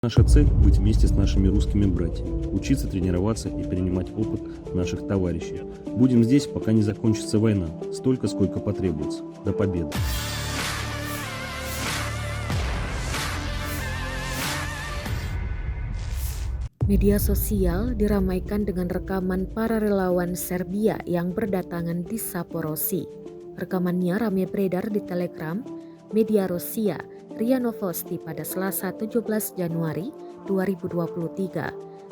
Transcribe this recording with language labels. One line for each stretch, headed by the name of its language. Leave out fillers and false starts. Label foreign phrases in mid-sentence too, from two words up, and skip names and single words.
Russian: Наша цель – быть вместе с нашими русскими братьями, учиться, тренироваться и перенимать опыт наших товарищей. Будем здесь, пока не закончится война, столько, сколько потребуется. До победы!
Indonesian: Media sosial diramaikan dengan rekaman para relawan Serbia yang berdatangan di Saporosi. Rekamannya ramai beredar di Telegram media Rusia RIA Novosti pada Selasa 17 Januari 2023.